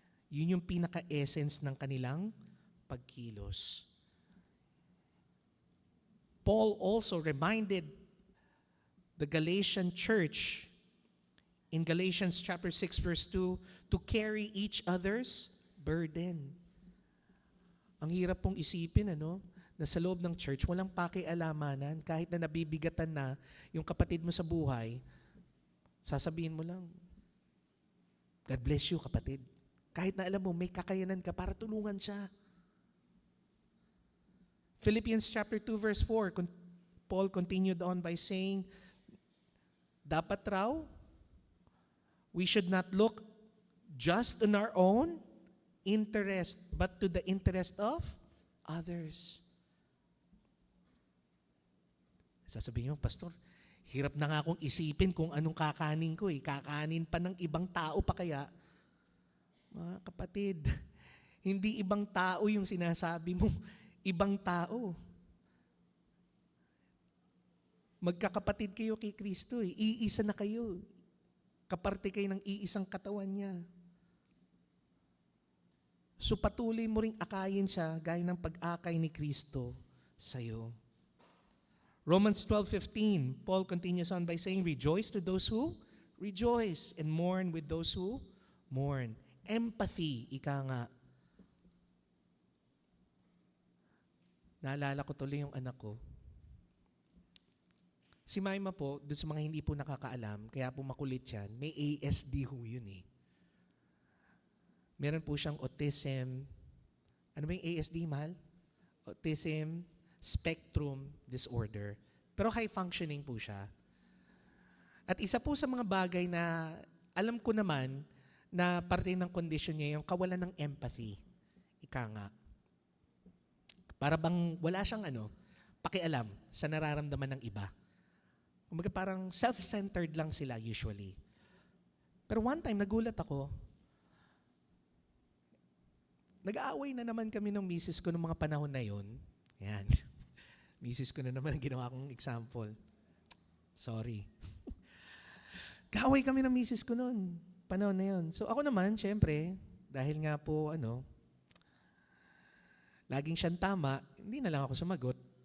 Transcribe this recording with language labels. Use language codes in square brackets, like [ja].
[tl] Yun yung pinaka-essence ng kanilang pagkilos. [en] Paul also reminded the Galatian church in Galatians chapter 6 verse 2 to carry each other's burden. [tl] Ang hirap pong isipin, na sa loob ng church, walang pakialamanan, kahit na nabibigatan na yung kapatid mo sa buhay, sasabihin mo lang, [en] God bless you, [tl] kapatid. Kahit na alam mo, may kakayanan ka para tulungan siya. [en] Philippians chapter 2 verse 4, Paul continued on by saying, [tl] dapat raw, [en] we should not look just on our own interest, but to the interest of others. [tl] Sasabihin mo, Pastor, hirap na nga akong isipin kung anong kakanin ko eh. Kakanin pa ng ibang tao pa kaya. Mga kapatid, hindi ibang tao yung sinasabi mo. Ibang tao. Magkakapatid kayo kay Kristo eh. Iisa na kayo. Kaparte kayo ng iisang katawan niya. So patuloy mo ring akayin siya gaya ng pag-akay ni Kristo sa'yo. [en] Romans 12:15, Paul continues on by saying, rejoice to those who rejoice and mourn with those who mourn. [tl] Empathy, ika nga. Naalala ko tuloy yung anak ko. Si Maima po, doon sa mga hindi po nakakaalam, kaya po makulit yan, may ASD ho yun eh. Meron po siyang autism. Ano ba yung ASD, mahal? Autism spectrum disorder. Pero high functioning po siya. At isa po sa mga bagay na alam ko naman na parte ng condition niya yung kawalan ng empathy. Ika nga. Para bang wala siyang pakialam sa nararamdaman ng iba. Kumbaga parang self-centered lang sila usually. Pero [en] one time, [tl] nagulat ako. Nag-aaway na naman kami ng misis ko noong mga panahon na yon. Yan. Misis ko na naman ang ginawa kong example. Sorry. Kaaway kami ng misis ko noon. Panahon na yon. So ako naman, syempre, dahil nga po, laging siyang tama, hindi na lang ako sumagot.